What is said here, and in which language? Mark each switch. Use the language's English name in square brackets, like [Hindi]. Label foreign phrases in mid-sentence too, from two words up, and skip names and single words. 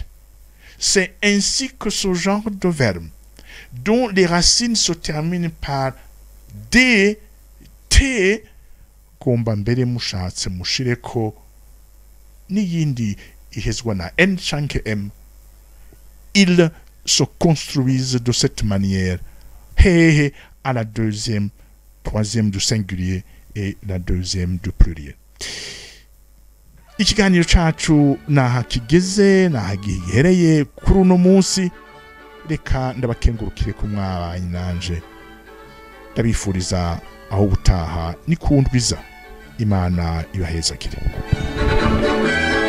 [French] C'est ainsi que ce genre de verbe, dont les racines se terminent par D, T, [Rundi] kombambere mushatse mushireko n'iyindi ihezwa na N chanke M, [French] ils se construisent de cette manière, à la deuxième, troisième du singulier et la deuxième du pluriel. [Rundi] ikiganiro cacu naha kigeze naha gihereye kuri uno munsi reka ndabakengurukire ku mwabanye nanje ndabifuriza aho gutaha ni kundwiza Imana ibahezagire.